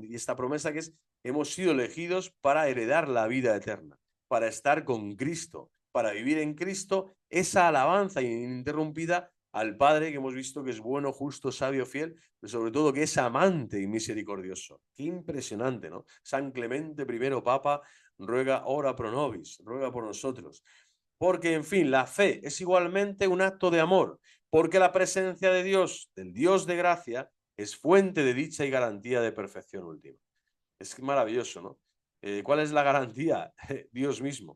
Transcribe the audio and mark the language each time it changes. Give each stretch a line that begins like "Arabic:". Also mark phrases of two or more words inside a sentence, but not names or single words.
Spanish: Y esta promesa que es, hemos sido elegidos para heredar la vida eterna, para estar con Cristo, para vivir en Cristo, esa alabanza ininterrumpida al Padre que hemos visto que es bueno, justo, sabio, fiel, pero sobre todo que es amante y misericordioso. Qué impresionante, ¿no? San Clemente I, Papa, ruega
Latin: ora pro nobis,
Spanish: ruega por nosotros. Porque, en fin, la fe es igualmente un acto de amor, porque la presencia de Dios, del Dios de gracia, es fuente de dicha y garantía de perfección última. Es maravilloso, ¿no? ¿Cuál es la garantía? Dios mismo.